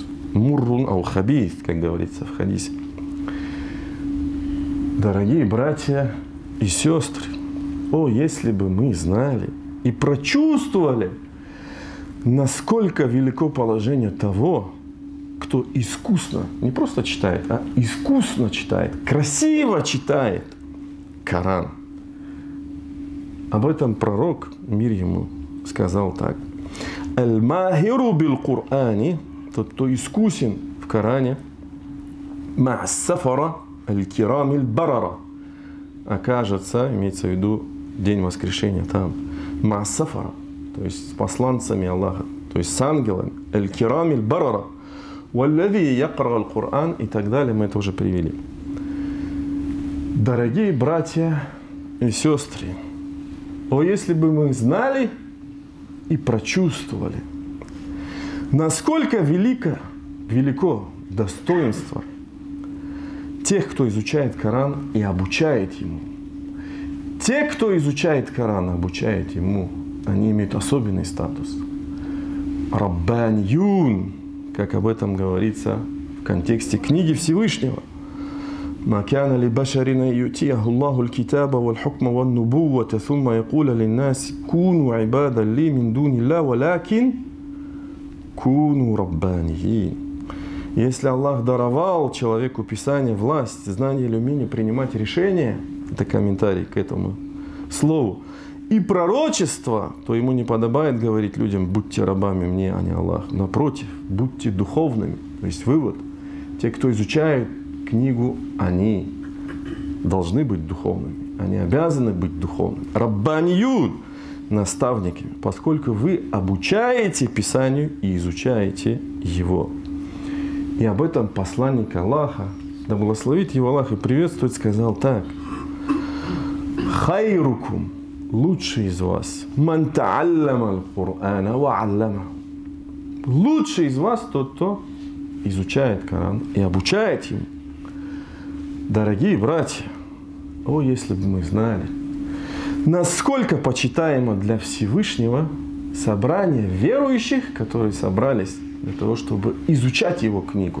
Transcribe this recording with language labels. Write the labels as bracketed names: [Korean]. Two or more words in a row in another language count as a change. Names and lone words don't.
[Arabic] مر أو خبيث, [Russian] как говорится в хадисе. Дорогие братья и сестры, о, если бы мы знали и прочувствовали, насколько велико положение того, кто искусно, не просто читает, а искусно читает, красиво читает Коран. Об этом пророк, мир ему, сказал так: [Arabic] «الماهر بالقرآن», [Russian] тот, кто искусен в Коране, [Arabic] «مع السفرة الكرام البررة», [Russian] окажется, имеется в виду день воскрешения там, [Arabic] «مع السفرة», [Russian] то есть с посланцами Аллаха, то есть с ангелами, [Arabic] الكرام البررة والذي يقرأ القرآن», [Russian] и так далее, мы это уже привели. Дорогие братья и сестры, о, если бы мы знали и прочувствовали, насколько велико достоинство тех, кто изучает Коран и обучает ему. Те, кто изучает Коран и обучает ему, они имеют особенный статус. Раббаньюн, как об этом говорится в контексте книги Всевышнего. [Arabic] ما كان لبشر أن يؤتيه الله الكتاب والحكم والنبوة ثم يقول للناس كونوا عبادا لي من دون الله ولكن كونوا ربانيين. [Russian] Если Аллах даровал человеку Писание, власть, знание или умение принимать решения, это комментарий к этому слову, и пророчество, то ему не подобает говорить людям: будьте рабами мне, а не Аллах. Напротив, будьте духовными. То есть вывод: те, кто изучают книгу, они должны быть духовными. Они обязаны быть духовными. Раббаньюн, наставниками, поскольку вы обучаете Писанию и изучаете его. И об этом посланник Аллаха, да благословит его Аллах и приветствует, сказал так: хайрукум, лучший из вас, [Arabic] من تعلم القرآن وعلمه. [Russian] Лучший из вас тот, кто изучает Коран и обучает ему. Дорогие братья, о, если бы мы знали, насколько почитаемо для Всевышнего собрание верующих, которые собрались для того, чтобы изучать его книгу.